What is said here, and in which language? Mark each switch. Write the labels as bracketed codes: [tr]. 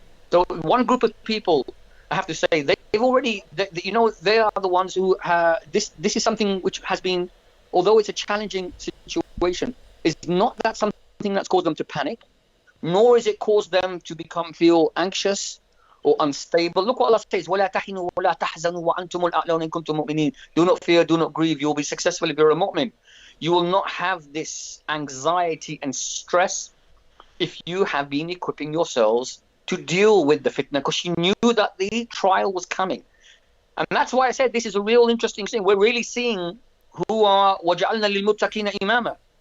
[en] So one group of people, I have to say, they've already, they are the ones who this is something which has been, although it's a challenging situation, is not that something that's caused them to panic, nor is it caused them to feel anxious or unstable. Look what Allah says, [ar] وَلَا تَحِنُوا وَلَا تَحْزَنُوا وَأَنْتُمُ الْأَعْلَوْنَ إِن كُنتُم مُؤْمِنِينَ. [en] Do not fear, do not grieve, you will be successful if you're a mu'min. You will not have this anxiety and stress if you have been equipping yourselves to deal with the fitna, because she knew that the trial was coming. And that's why I said this is a real interesting thing. We're really seeing who are [ar] وَجَعَلْنَا لِلْمُتَّقِينَ إِمَامًا.